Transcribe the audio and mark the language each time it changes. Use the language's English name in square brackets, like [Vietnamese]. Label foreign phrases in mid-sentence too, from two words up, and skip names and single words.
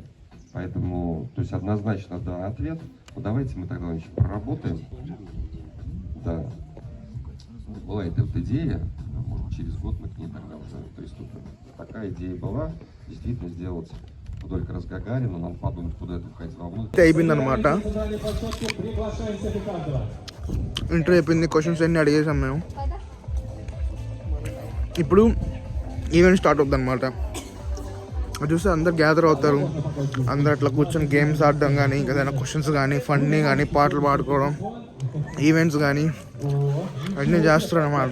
[Russian] Поэтому, то есть однозначно, да, ответ. Ну, давайте мы тогда еще проработаем. Да. Была эта вот идея, может, через год мы к ней тогда уже приступим. Такая идея была, действительно сделать вдоль Красгагарина, надо подумать, куда это входить во внутрь. [Telugu] అయిపోయిందనమాట. ఇంటర్వ్యూ అయిపోయింది, క్వశ్చన్స్ అన్నీ అడిగేసాం మేము. ఇప్పుడు [English] event start [Telugu] అవుతుంది అనమాట. అది చూస్తే అందరు గ్యాదర్ అవుతారు, అందరు అట్లా కూర్చొని గేమ్స్ ఆడడం కానీ, ఏదైనా క్వశ్చన్స్ కానీ, ఫన్నీ కానీ, పాటలు పాడుకోవడం, ఈవెంట్స్ కానీ అన్నీ చేస్తారు అనమాట.